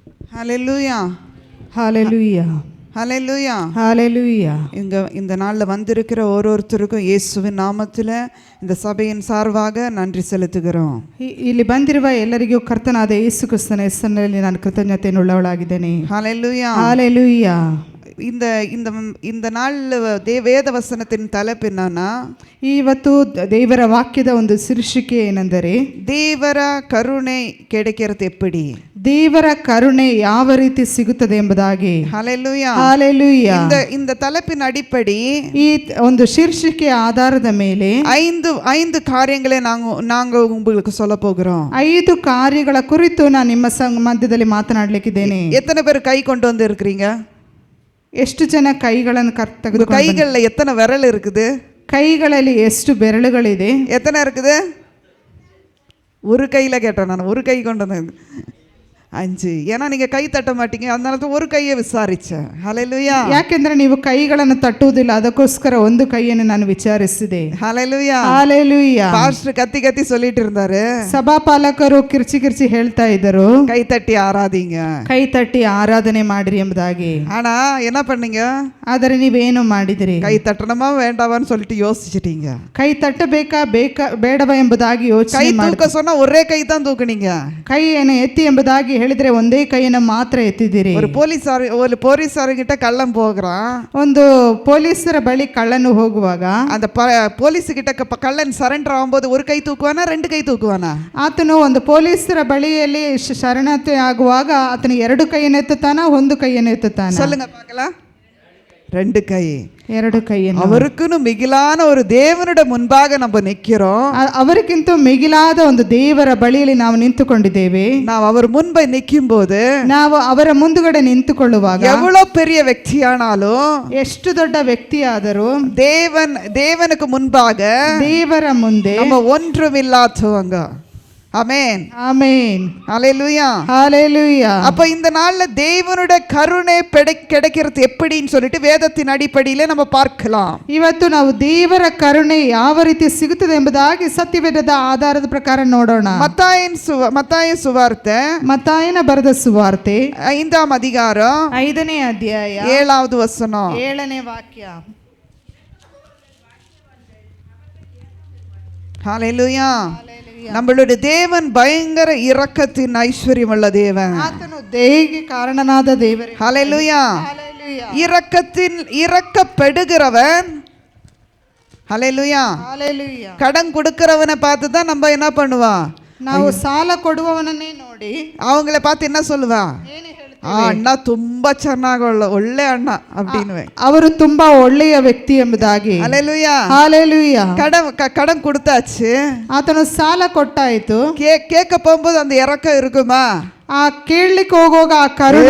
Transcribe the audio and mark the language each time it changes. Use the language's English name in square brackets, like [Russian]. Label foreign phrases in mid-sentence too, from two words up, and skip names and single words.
[Tamil] ஹல்லேலூயா, ஹalleluya, ஹல்லேலூயா. ஹalleluya. இந்த நாளில் வந்திருக்கிற ஒருத்தருக்கும் இயேசுவின் நாமத்தில் இந்த சபையின் சார்பாக நன்றி செலுத்துகிறோம். [Kannada] ಇಲ್ಲಿ ಬಂದಿರುವ ಎಲ್ಲರಿಗೂ ಕರ್ತನಾದ ಯೇಸು ಕ್ರಿಸ್ತನ ಹೆಸರಿನಲ್ಲಿ ನಾನು ಕೃತಜ್ಞತೆಯುಳ್ಳವಳಾಗಿದ್ದೇನೆ. [Tamil] ஹல்லேலூயா, ஹalleluya. இந்த இந்த இந்த நாளில் வேத வசனத்தின் தலைப்பு என்னன்னா, [Kannada] ಇವತ್ತು ದೇವರ ವಾಕ್ಯದ ಒಂದು ಶೀರ್ಷಿಕೆ ಏನೆಂದರೆ ದೇವರ ಕರುಣೆ [Tamil] கிடைக்கிறது எப்படி, [Kannada] ದೇವರ ಕರುಣೆ ಯಾವ ರೀತಿ ಸಿಗುತ್ತದೆ ಎಂಬುದಾಗಿ. [Tamil] ஹல்லேலூயா, ஹalleluya. இந்த தலைப்பின் அடிப்படை [Kannada] ಈ ಒಂದು ಶೀರ್ಷಿಕೆಯ ಆಧಾರದ ಮೇಲೆ [Tamil] ஐந்து காரியங்களை நாங்க உங்களுக்கு சொல்ல போகிறோம். [Kannada] 5 ಕಾರ್ಯಗಳ ಕುರಿತು ನಾನು ನಿಮ್ಮ ಮಧ್ಯದಲ್ಲಿ ಮಾತನಾಡಲಿಕ್ಕಿದ್ದೇನೆ. [Tamil] எத்தனை பேர் கை கொண்டு வந்து இருக்கிறீங்க? [Kannada] ಎಷ್ಟು ಜನ ಕೈಗಳನ್ನು ತೆಗೆದುಕೊಂಡು? [Tamil] கைகளில் எத்தனை விரல் இருக்குது? [Kannada] ಕೈಗಳಲ್ಲಿ ಎಷ್ಟು ಬೆರಳುಗಳಿದೆ? [Tamil] எத்தனை இருக்குது? ஒரு கையில் கேட்டேன் நான், ஒரு கை கொண்டு வந்து 5. ஏன்னா நீங்க கை தட்ட மாட்டீங்க, அதனால தான் ஒரு கையை விசாரிச்சேன். ஹல்லேலூயா. [Kannada] ಯಾಕೆಂದ್ರೆ ನೀವು ಕೈಗಳನ್ನು ತಟ್ಟುವುದಿಲ್ಲ, ಅದಕ್ಕೋಸ್ಕರ ಒಂದು ಕೈಯನ್ನು ನಾನು ವಿಚಾರಿಸಿದೆ. [Tamil] ஹல்லேலூயா, ஹalleluya. பாஸ்டர் கத்தி கத்தி சொல்லிட்டு இருந்தாரு, [Kannada] ಸಭಾಪಾಲಕರು ಕಿರ್ಚಿ ಹೇಳ್ತಾ ಇದ್ದರು, [Tamil] கை தட்டி ஆராதிங்க, [Kannada] ಕೈ ತಟ್ಟಿ ಆರಾಧನೆ ಮಾಡಿರಿ ಎಂಬುದಾಗಿ. [Tamil] ஆனா என்ன பண்ணீங்க? [Kannada] ಆದರೆ ನೀವೇನು ಮಾಡಿದಿರಿ? [Tamil] கை தட்டணுமா வேண்டாவான்னு சொல்லிட்டு யோசிச்சிட்டீங்க. [Kannada] ಕೈ ತಟ್ಟಬೇಕಾ ಬೇಡವಾ ಎಂಬುದಾಗಿ [Tamil] கை [Kannada] ಯೋಚನೆ ಮಾಡಿ [Tamil] தூக்க சொன்னா ஒரே கை தான் தூக்குனீங்க. [Kannada] ಕೈಯನ್ನು ಎತ್ತಿ ಎಂಬುದಾಗಿ ಹೇಳಿದ್ರೆ ಒಂದೇ ಕೈಯನ್ನು ಮಾತ್ರ ಎತ್ತಿದಿರಿ. [Tamil] ஒரு போலீஸார்கிட்ட கள்ளம் போகிறான், [Kannada] ಒಂದು ಪೊಲೀಸರ ಬಳಿ ಕಳ್ಳನು ಹೋಗುವಾಗ [Tamil] அந்த போலீஸ் கிட்ட கள்ளன் சரண்டர் ஆகும்போது ஒரு கை தூக்குவானா, 2 கை தூக்குவானா? [Kannada] ಆತನು ಒಂದು ಪೊಲೀಸರ ಬಳಿಯಲ್ಲಿ ಶರಣತೆ ಆಗುವಾಗ ಆತನು 2 ಕೈಯನ್ನು ಎತ್ತುತ್ತಾನ, 1 ಕೈಯನ್ನು ಎತ್ತುತ್ತಾನ? [Tamil] சொல்லுங்க பார்க்கலாம். 2 கை. [Kannada] 2 ಕೈಯನ್ನು. [Tamil] அவருக்குன்னு மிகிலான ஒரு தேவனுடைய முன்பாக நம்ம நிக்கிறோம். [Kannada] ಅವರಿಗಿಂತ ಮಿಗಿಲಾದ ಒಂದು ದೇವರ ಬಳಿಯಲ್ಲಿ ನಾವು ನಿಂತುಕೊಂಡಿದ್ದೇವೆ. [Tamil] ನಾವು அவர் முன்பை நிக்கும்போது, [Kannada] ನಾವು ಅವರ ಮುಂದುಗಡೆ ನಿಂತುಕೊಳ್ಳುವಾಗ [Tamil] எவ்வளவு பெரிய ವ್ಯಕ್ತಿயானாலும், [Kannada] ಎಷ್ಟು ದೊಡ್ಡ ವ್ಯಕ್ತಿಯಾದರೂ [Tamil] தேவனுக்கு முன்பாக [Kannada] ದೇವರ ಮುಂದೆ [Tamil] நம்ம ஒன்றுமில்லாதவங்க. ஆமென், ஆமென், ஹல்லேலூயா, ஹalleluya. அப்ப இந்த நாள்ல தேவனுடைய கருணை கிடைக்கிறது எப்படின்னு சொல்லிட்டு வேதத்தின் அடிப்படையில நம்ம பார்க்கலாம். [Kannada] ಇವತ್ತು ನಾವು ದೇವರ ಕರುಣೆ ಯಾವ ರೀತಿ ಸಿಗುತ್ತದೆ ಎಂಬುದಾಗಿ ಸತ್ಯವೇದದ ಆಧಾರದ ಪ್ರಕಾರ ನೋಡೋಣ. [Tamil] மத்தாயின் சுவார்த்தை [Kannada] ಮತ್ತಾಯನ ಬರೆದ ಸುವಾರ್ತೆ [Tamil] 5ஆம் அதிகாரம் [Kannada] 5ನೇ ಅಧ್ಯಾಯ [Tamil] 7வது வசனம். [Kannada] 7ನೇ ವಾಕ್ಯ. [Tamil] ஹல்லேலூயா. நம்மளுடைய தேவன் பயங்கர இரக்கத்தின் ஐஸ்வர்யமுள்ள தேவன். [Kannada] ಆತನು ದಯೆಗೆ ಕಾರಣನಾದ ದೇವರು. [Tamil] ஹல்லேலூயா. ஹalleluya. இரக்கப்படுகிறவன். ஹல்லேலூயா. ஹalleluya. கடன் கொடுக்கிறவனை பார்த்து தான் நம்ம என்ன பண்ணுவோம்? [Kannada] ನಾವು ಸಾಲ ಕೊಡುವವನನ್ನೇ ನೋಡಿ [Tamil] அவங்கள பார்த்து என்ன சொல்லுவா? [Kannada] ಏನು ಹೇಳ್ತೀವಿ? ಅಣ್ಣ ತುಂಬಾ ಚೆನ್ನಾಗಿ ಒಳ್ಳೆ ಅಣ್ಣ அப்படின்னு. ಅವರು ತುಂಬಾ ಒಳ್ಳೆಯ ವ್ಯಕ್ತಿ ಎಂಬುದಾಗಿ. [Tamil] ஹல்லேலூயா. ஹalleluya. கடன் கொடுத்தாச்சு, [Kannada] ಆತನು ಸಾಲ ಕೊಟ್ಟಾಯಿತು. [Tamil] கேட்க போகும்போது அந்த இரக்கம் இருக்குமா? [Kannada] ಆ ಕೇಳಲಿಕ್ಕೆ ಹೋಗುವಾಗ ಆ ಕರುಣೆ